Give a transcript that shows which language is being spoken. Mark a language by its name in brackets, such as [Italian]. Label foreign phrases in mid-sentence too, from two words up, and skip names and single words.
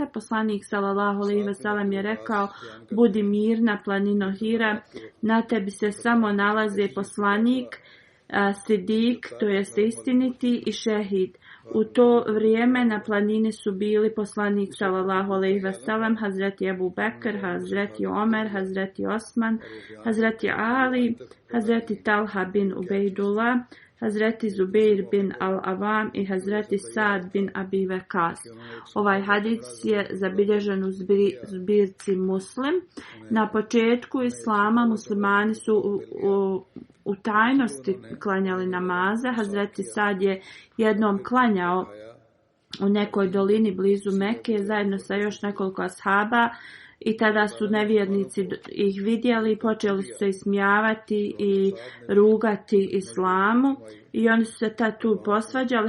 [Bosnian] Poslanik [Arabic] صلى الله عليه وسلم [Bosnian] je rekao: budi mirna planino Hira, na tebi se samo nalaze poslanik, sidik, to jest istiniti, i šehid. U to vrijeme na planini su bili poslanik [Arabic] صلى الله عليه وسلم, [Bosnian] Hazreti Ebu Bekr, Hazreti Omer, Hazreti Osman, Hazreti Ali, Hazreti Talha bin Ubejdullah, Hazreti Zubeir bin Al-Avam i Hazreti Sad bin Abi Vekas. Ovaj hadis je zabilježen u zbirci Muslim. Na početku islama muslimani su u tajnosti klanjali namaze. Hazreti Sad je jednom klanjao u nekoj dolini blizu Mekke zajedno sa još nekoliko ashaba, i tada su nevjernici ih vidjeli i počeli su se ismijavati i rugati islamu, i oni su se tad tu posvađali.